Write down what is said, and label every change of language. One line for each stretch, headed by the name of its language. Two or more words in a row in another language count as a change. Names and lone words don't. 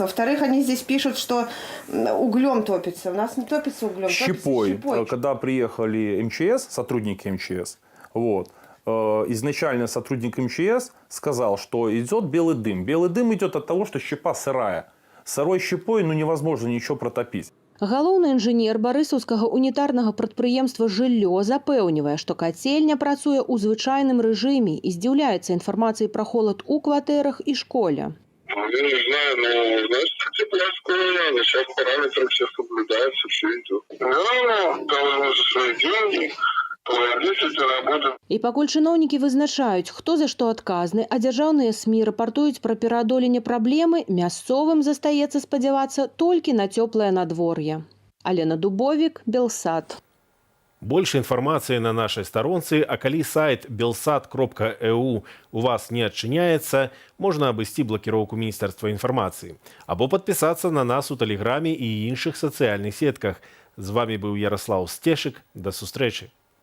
Russian: Во-вторых, они здесь пишут, что углем топится. У нас не топится углем, Щепой. Когда приехали МЧС, сотрудники МЧС, вот, изначально сотрудник МЧС сказал, что идет белый дым. Белый дым идет от того, что щепа сырая. Сырой щепой невозможно ничего протопить.
Belarusian: Галоўны інжынер барысаўскага унітарнага прадпрыемства «Жыллё» запэўнівае, што кацельня працуе ў звычайным рэжыме і здзіўляецца інфармацыяй пра холад у кватэрах і школе.
Russian: Я не знаю, но, знаешь, тепла скоро, сейчас параметры все соблюдаются, все идет. Да, должны за свои деньги.
Belarusian: І пакуль чыноўнікі вызначаюць, хто за што адказны, а дзяржаўныя СМІ рапартуюць пра пераадоленне праблемы, мясцовым застаецца спадзявацца толькі на цёплае надвор'е. Алена Дубовік, Белсат.
Russian: Больше информации на нашей
Belarusian: сторонце, а калі сайт belsat.eu у вас не адчыняецца, можна абысці блокировку Міністэрства інфармацыі або
Russian: подписаться на нас
Belarusian: у Тэлеграме і іншых сацыяльных сетках. З вами быў Ярослаў Стешык. До сустрэчы.